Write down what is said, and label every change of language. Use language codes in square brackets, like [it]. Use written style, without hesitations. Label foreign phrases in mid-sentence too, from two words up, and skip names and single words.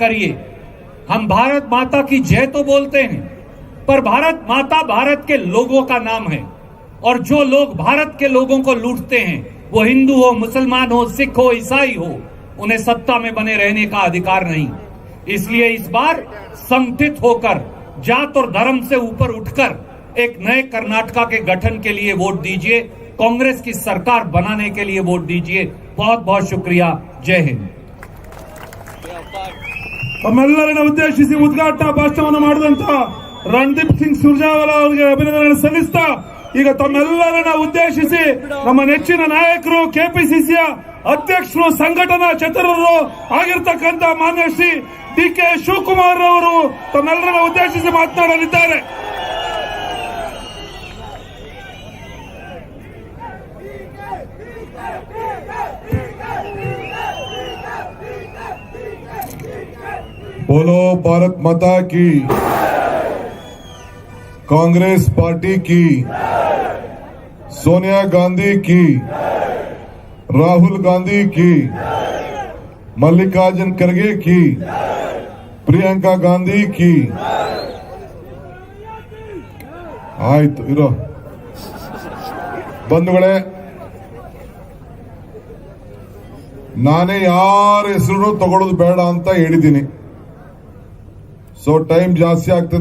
[hi] हम भारत माता की जय तो बोलते हैं, पर भारत माता भारत के लोगों का नाम है, और जो लोग भारत के लोगों को लूटते हैं, वो हिंदू हो, मुसलमान हो, सिख हो, ईसाई हो, उन्हें सत्ता में बने रहने का अधिकार नहीं। इसलिए इस बार संगठित होकर, जात और धर्म से ऊपर उठकर एक नए कर्नाटका के गठन के लिए वोट दीजिए, कांग्रेस की सरकार बनाने के लिए वोट दीजिए। बहुत बहुत शुक्रिया। जय हिंद। [kn] ತಮ್ಮೆಲ್ಲರನ್ನ ಉದ್ದೇಶಿಸಿ ಉದ್ಘಾಟನಾ ಭಾಷಣವನ್ನು ಮಾಡಿದಂತ ರಣದೀಪ್ ಸಿಂಗ್ ಸುರ್ಜೇವಾಲಾ ಅವರಿಗೆ ಅಭಿನಂದನೆ ಸಲ್ಲಿಸ್ತಾ, ಈಗ ತಮ್ಮೆಲ್ಲರನ್ನ ಉದ್ದೇಶಿಸಿ ನಮ್ಮ ನೆಚ್ಚಿನ ನಾಯಕರು, ಕೆಪಿಸಿಸಿಯ ಅಧ್ಯಕ್ಷರು, ಸಂಘಟನಾ ಚತುರರು ಆಗಿರ್ತಕ್ಕಂಥ ಮಾನ್ಯ ಶ್ರೀ ಡಿ.ಕೆ. ಶಿವಕುಮಾರ್ ಅವರು ತಮ್ಮೆಲ್ಲರನ್ನ ಉದ್ದೇಶಿಸಿ ಮಾತನಾಡಲಿದ್ದಾರೆ. [hi] बोलो भारत माता की, कांग्रेस पार्टी की, सोनिया गांधी की, राहुल गांधी की, मल्लिकार्जुन खड़गे की, प्रियंका गांधी की। [kn] ಆಯ್ತು ಇರೋ ಬಂಧುಗಳೇ, ನಾನೇ ಯಾರ ಹೆಸರು ತಗೊಳ್ಳೋದು ಬೇಡ ಅಂತ ಹೇಳಿದ್ದೀನಿ. [en] so time [kn] ಜಾಸ್ತಿ ಆಗ್ತದೆ.